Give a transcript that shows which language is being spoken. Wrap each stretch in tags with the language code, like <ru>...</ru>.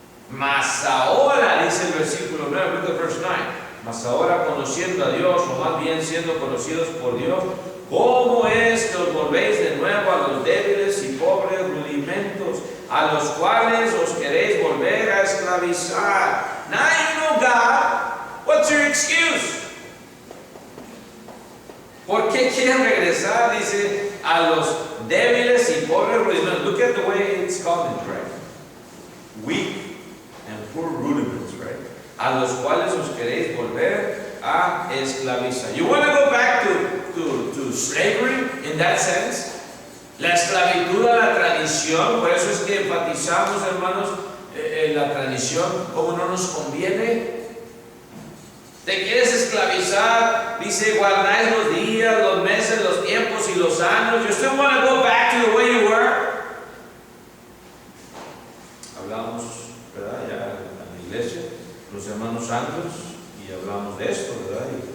<es>Mas ahora, dice el versículo 9,</es> <en>look at verse 9,</en> <es>mas ahora conociendo a Dios, o más bien siendo conocidos por Dios, ¿cómo es que os volvéis de nuevo a los débiles y pobres rudimentos, a los cuales os queréis volver a esclavizar?</es> <en>Now you know God, what's your excuse?</en> <es>¿Por qué quieren regresar? Dice, a los débiles y pobres rudimentos.</es> <en>Look at the way it's called in prayer. Weak and poor rudiments, right?</en> <es>A los cuales os queréis volver a esclavizar.</es> <en>You want to go back to slavery in that sense?</en> <es>La esclavitud a la tradición. Por eso es que enfatizamos, hermanos, en la tradición, como no nos conviene. Te quieres esclavizar, dice, guardáis los días, los meses, los tiempos y los años.</es> <en>You still want to go back to the way you were.</en> <es>Hablamos, ¿verdad? Ya en la iglesia, los hermanos santos, y hablamos de esto, ¿verdad?</es>